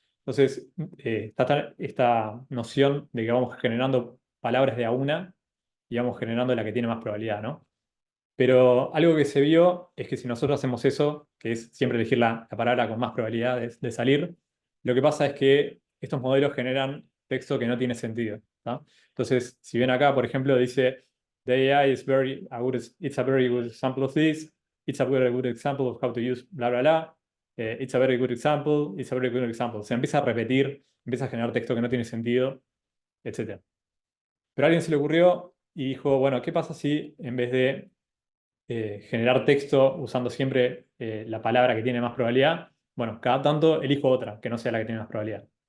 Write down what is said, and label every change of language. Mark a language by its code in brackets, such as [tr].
[es] Entonces, está esta noción de que vamos generando palabras de a una y vamos generando la que tiene más probabilidad, ¿no? Pero algo que se vio es que si nosotros hacemos eso, que es siempre elegir la palabra con más probabilidades de salir, lo que pasa es que estos modelos generan texto que no tiene sentido. ¿tá? Entonces, si ven acá, por ejemplo, dice, [en] the AI is it's a very good example of this, it's a very good example of how to use bla, bla, bla, it's a very good example, it's a very good example. [es] Se empieza a repetir, empieza a generar texto que no tiene sentido, etc. Pero a alguien se le ocurrió y dijo, bueno, ¿qué pasa si en vez de generar texto usando siempre la palabra que tiene más probabilidad, bueno, cada tanto elijo otra que no sea la que tiene más probabilidad?